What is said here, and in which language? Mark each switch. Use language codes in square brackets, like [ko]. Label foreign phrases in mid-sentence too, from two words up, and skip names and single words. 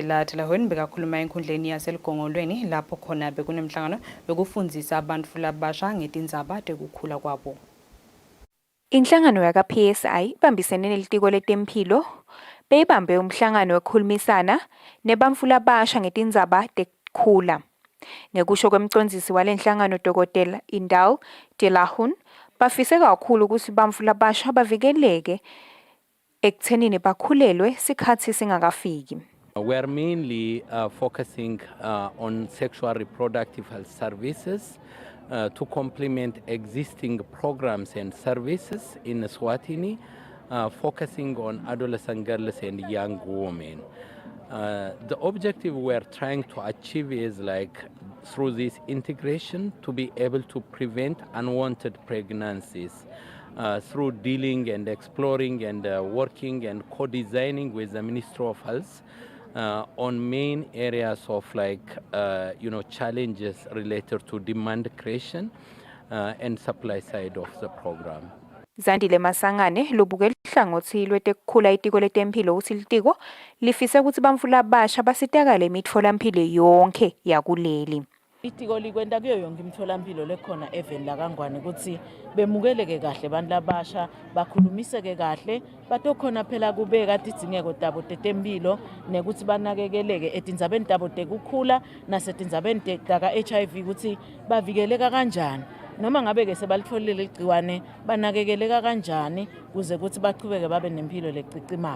[ss] Untitled bekakhuluma enkundleni yaseligongolweni lapho khona bekunemhlangano yokufundzisa abantu labasha ngetindzaba tekukhula kwabo. Inhlangano yaka PSI ibambisene nelitiko letempilo beyibambe umhlangano wekhulumisana nebamfula abasha ngetindzaba tekukhula. Ngekusho kwemcondzisi walenhlangano Dr. Untitled bafise kakhulu ukuthi bamfula abasha bavikeleke ekuthenini bakhulelwe sikhathi singakafiki. [en] We are mainly focusing on sexual reproductive health services to complement existing programs and services in Eswatini, focusing on adolescent girls and young women. The objective we are trying to achieve is through this integration to be able to prevent unwanted pregnancies through dealing and exploring and working and co-designing with the Ministry of Health on main areas of challenges related to demand creation and supply side of the program. [ss] Zandile Masangane lobuke lihlangothi lwetekukhula itiko letempilo uthi litiko lifise ukuthi bamfula abasha basitakale imitfolampilo yonke yakuleli. Itiko likwenda kuyo yonke imitholampilo lekhona eveni laKangwane ukuthi bemukeleke kahle abantu labasha bakhulumiseke kahle batokhona phela kubeka tidingeko tabo tetempilo nekuthi banakekeleke etindzabeni tabo tekukhula nasetindzabeni taka HIV ukuthi bavikeleka kanjani noma ngabe ke sebalitfolile igciwane banakekeleka kanjani kuze ukuthi baqhubeke babe nempilo lecicimako.